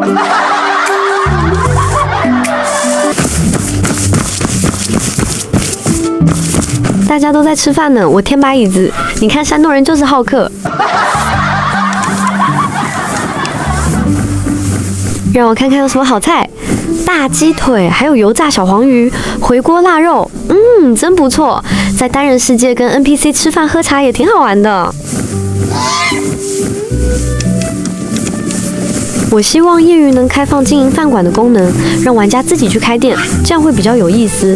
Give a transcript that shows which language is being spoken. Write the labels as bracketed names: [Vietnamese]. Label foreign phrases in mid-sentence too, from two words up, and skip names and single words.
[Chinese] 大家都在吃飯呢，我添把椅子。你看山東人就是好客。讓我看看有什麼好菜。大雞腿，還有油炸小黃魚，回鍋臘肉，真不錯。在單人世界跟 NPC 吃飯喝茶也挺好玩的。我希望夜魚能開放經營飯館的功能，讓玩家自己去開店，這樣會比較有意思。